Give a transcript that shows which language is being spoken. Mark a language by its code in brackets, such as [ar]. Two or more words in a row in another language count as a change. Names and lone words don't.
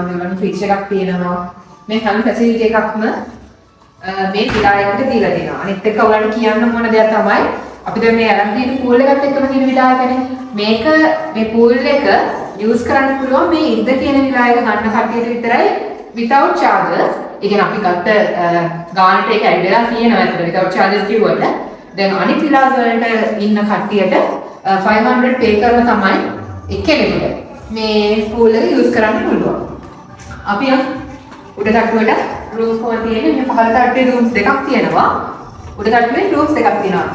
[si] මෙවන ෆ්‍රිජ් එකක් තියෙනවා. මේ හැම ෆැසිලිටි එකක්ම මේ විලායකට දීලා තියෙනවා. අනිත් එක ඔයාලට කියන්න ඕන දෙයක් තමයි අපි දැන් මේ අරන් තියෙන පූල් එකත් එක්කම තියෙන විලායකනේ. මේක මේ පූල් එක යූස් කරන්න පුළුවන් මේ ඉද්ද කියන විලායක ගන්න කට්ටියට විතරයි [en] without charges. [si] ඒ කියන්නේ අපි ගත්ත ගානට ඒක ඇඩ් වෙලා තියෙනවා අතට [en] without charges [si] කිව්වට. දැන් අනිත් විලාස වලට ඉන්න කට්ටියට 500 pay කරලා තමයි එක්කෙනෙකුට මේ පූල් එක යූස් කරන්න පුළුවන්. අපි උඩ තට්ටුවට රූම්ස් කොහොමද තියෙන්නේ? මේ පහළ තට්ටුවේ රූම්ස් දෙකක් තියෙනවා. උඩ තට්ටුවේ රූම්ස් දෙකක් තියෙනවා.